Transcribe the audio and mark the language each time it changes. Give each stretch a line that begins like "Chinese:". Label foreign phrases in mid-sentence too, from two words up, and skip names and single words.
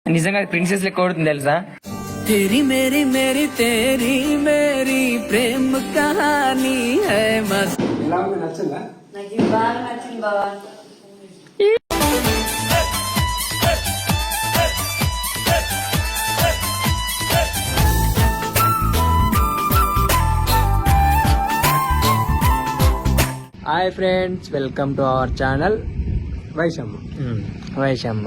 Telugu: నిజంగా ప్రిన్సెస్ లెక్క కొడుతుంది తెలుసా.
Hindi: तेरी मेरी मेरी तेरी मेरी प्रेम कहानी है मस्त.
Telugu: నచ్చిందా? నాకు బాగా నచ్చింది బాబా.
English: Hi friends, welcome to our channel వైషమ్మ.